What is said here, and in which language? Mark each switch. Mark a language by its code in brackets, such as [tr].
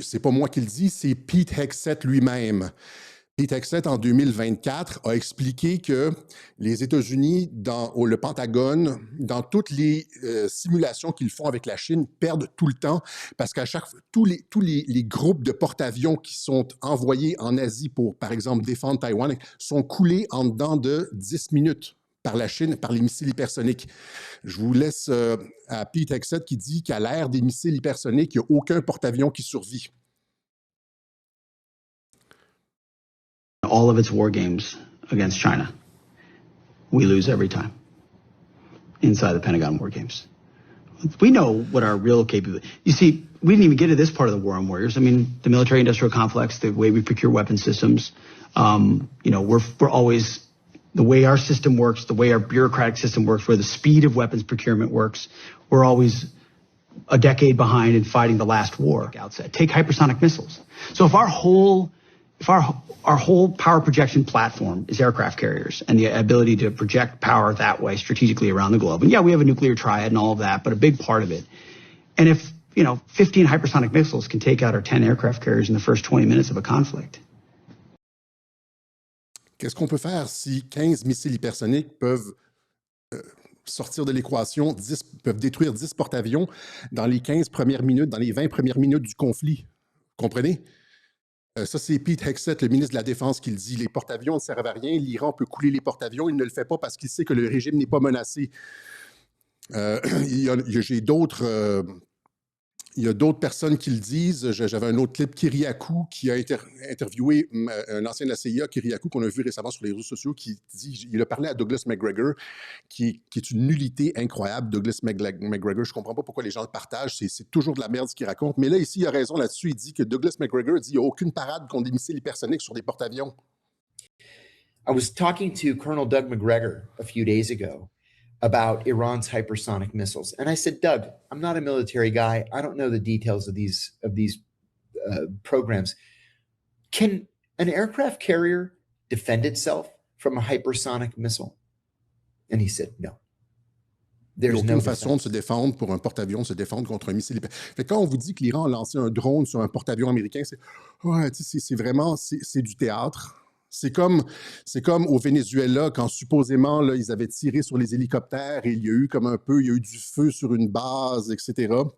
[fr] C'est pas moi qui le dis, c'est Pete Hegseth lui-même. Pete Hegseth, en 2024, a expliqué que les États-Unis, le Pentagone, dans toutes les simulations qu'ils font avec la Chine, perdent tout le temps parce qu'à chaque fois, tous les groupes de porte-avions qui sont envoyés en Asie pour, par exemple, défendre Taïwan, sont coulés en dedans de 10 minutes par la Chine, par les missiles hypersoniques. Je vous laisse à Pete Hegseth qui dit qu'à l'ère des missiles hypersoniques, il n'y a aucun porte-avions qui survit. [en] All of its war games against China, we lose every time inside the Pentagon war games. We know what our real capability. You see, we didn't even get to this part of the war on warriors. I mean, the military-industrial complex, the way we procure weapon systems. We're always the way our system works, the way our bureaucratic system works, where the speed of weapons procurement works. We're always a decade behind in fighting the last war. Outset. Take hypersonic missiles. So if our whole if our whole power projection platform is aircraft carriers and the ability to project power that way strategically around the globe. And yeah, we have a nuclear triad and all of that, but a big part of it. And if, 15 hypersonic missiles can take out our 10 aircraft carriers in the first 20 minutes of a conflict. [fr] Qu'est-ce qu'on peut faire si 15 missiles hypersoniques peuvent sortir de l'équation, peuvent détruire 10 porte-avions dans les 15 premières minutes, dans les 20 premières minutes du conflit? Comprenez? Ça, c'est Pete Hegseth, le ministre de la Défense, qui le dit. Les porte-avions ne servent à rien. L'Iran peut couler les porte-avions. Il ne le fait pas parce qu'il sait que le régime n'est pas menacé. J'ai d'autres... Il y a d'autres personnes qui le disent. J'avais un autre clip, Kyriakou, qui a interviewé un ancien de la CIA, Kyriakou, qu'on a vu récemment sur les réseaux sociaux, qui dit, il a parlé à Douglas McGregor, qui est une nullité incroyable. Douglas McGregor, je ne comprends pas pourquoi les gens le partagent, c'est toujours de la merde ce qu'il raconte. Mais là, ici, il a raison là-dessus. Il dit que Douglas McGregor dit qu'il n'y a aucune parade contre des missiles hypersoniques sur des porte-avions. [en] I was talking to Colonel Doug McGregor a few days ago about Iran's hypersonic missiles. And I said, Doug, I'm not a military guy. I don't know the details of these programs. Can an aircraft carrier defend itself from a hypersonic missile? And he said, no. [fr] Il n'y a aucune façon de se défendre pour un porte-avions, se défendre contre un missile. Quand on vous dit que l'Iran a lancé un drone sur un porte-avions américain, c'est vraiment du théâtre. C'est comme au Venezuela, quand supposément là, ils avaient tiré sur les hélicoptères et il y a eu du feu sur une base, etc.